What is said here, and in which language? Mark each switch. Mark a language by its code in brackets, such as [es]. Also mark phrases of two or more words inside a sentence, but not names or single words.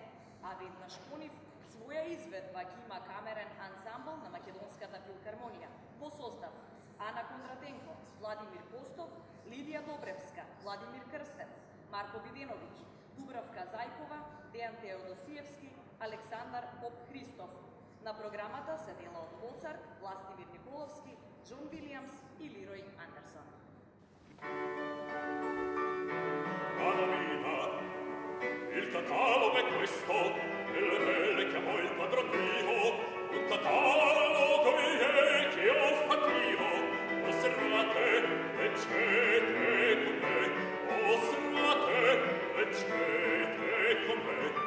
[mk] А веднаш по нив своја изведба ќе има камерен ансамбл на Македонската филхармонија во состав Ана Кондратенко, Владимир Постов, Лидија Добревска, Владимир Крстев, Марко Виденовиќ, Дубравка Зајкова, Дејан Теодосиевски, Александар Поп Христов. На програмата се дела од Моцарт, Властимир Николовски, Джон Вилијамс и Лирој Андерсон. [it] Cara mia, il catalogo è questo, il re chiamò il padron mio, un catalogo che ho fatto, osservate, leggete con me, osservate, leggete con me.